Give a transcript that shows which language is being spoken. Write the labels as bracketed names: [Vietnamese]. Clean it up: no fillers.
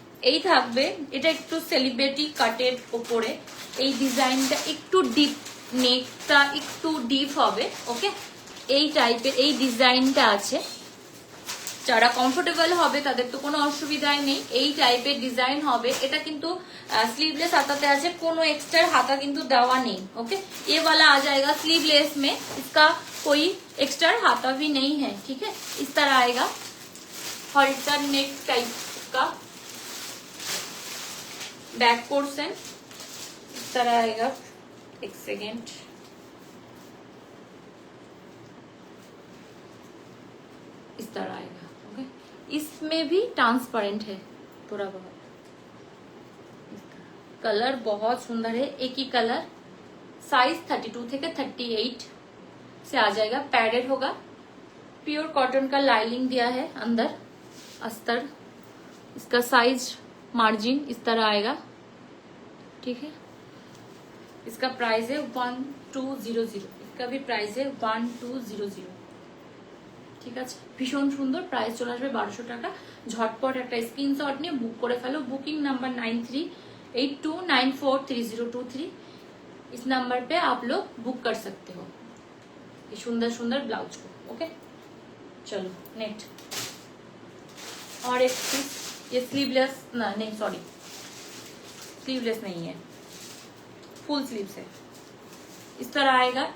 [Bangla] এই থাকবে, এটা একটু সেলিব্রিটি কাটের ওপরে, এই ডিজাইনটা একটু ডিপ, নেকটা একটু ডিপ হবে, ওকে। এই টাইপের এই ডিজাইনটা আছে, যারা কমফোর্টেবল হবে তাদের তো কোনো অসুবিধাই নেই, এই টাইপের ডিজাইন হবে। এটা কিন্তু [Hindi] स्लीवलेस हाताते [Bangla] আছে, কোনো [Hindi] एक्स्ट्रा हाथा [Bangla] কিন্তু দেওয়া নেই, ओके। [Hindi] ये वाला आ जाएगा स्लीवलेस में, इसका कोई एक्स्ट्रा हाथा भी नहीं है, ठीक है। इस तरह आएगा, हॉल्टर नेक टाइप का बैक पोर्शन, इस तरह आएगा। एक सेकेंड, इस तरह आएगा, ओके। इसमें भी ट्रांसपेरेंट है थोड़ा बहुत। कलर बहुत सुंदर है, एक ही कलर, साइज 32 থেকে 38 से आ जाएगा। पैडेड होगा, प्योर कॉटन का लाइनिंग दिया है अंदर, अस्तर। इसका साइज मार्जिन इस तरह आएगा, ठीक है। इसका प्राइस है 1200। इसका भी प्राइस है 1200, [Bangla] ঠিক আছে। ভীষণ সুন্দর, প্রাইস চলে আসবে 1200 টাকা। ঝটপট একটা স্ক্রিনশট নিয়ে বুক করে ফেলো। Booking number 9382943023। [Hindi] इस नंबर पे आप लोग बुक कर सकते हो ये सुंदर सुंदर ब्लाउज को, ओके। चलो नेट और एक पीस, ये स्लीवलेस ना नहीं सॉरी स्लीवलेस नहीं है, फुल स्लीव्स है, इस तरह आएगा।